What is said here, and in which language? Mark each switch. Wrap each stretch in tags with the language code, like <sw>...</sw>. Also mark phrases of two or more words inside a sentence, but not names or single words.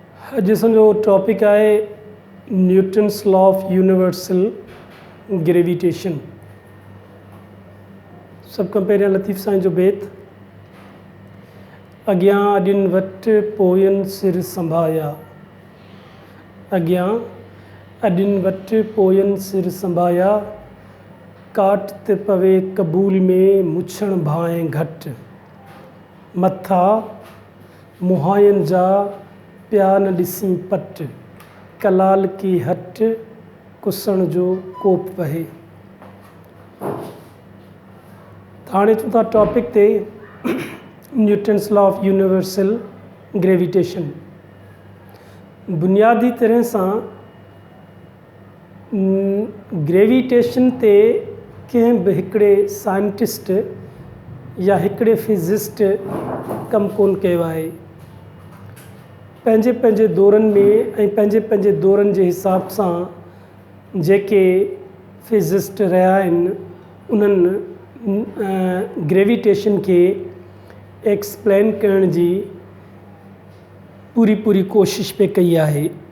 <sd>अॼु असांजो टॉपिक आहे</sd> <en>Newton's law of universal gravitation.</en> <sd>सभ खां पहिरियां लतीफ़ साईं जो बेत। अॻियां अॼुनि वटि पोयनि सिर संभाया, अॻियां अॼुनि वटि पोयनि सिर संभाया, काट ते पवे क़बूल में मुछण भाएं घटि, मथा मुहायनि जा पिया न ॾिसी पट, कलाल की हट कुसण जो कोप वहे। हाणे अचूं था टॉपिक ते</sd> <en>Newton's law of universal gravitation.</en> <sd>बुनियादी तरह सां ग्रेविटेशन ते कंहिं बि हिकिड़े साइंटिस्ट या हिकिड़े फिज़िस्ट कमु कोन कयो आहे। पंहिंजे पंहिंजे दौरनि में ऐं पंहिंजे पंहिंजे दौरनि जे हिसाब सां जेके फिज़िस्ट रहिया आहिनि उन्हनि ग्रेविटेशन खे एक्सप्लेन करण जी पूरी कोशिश पे कई आहे।</sd>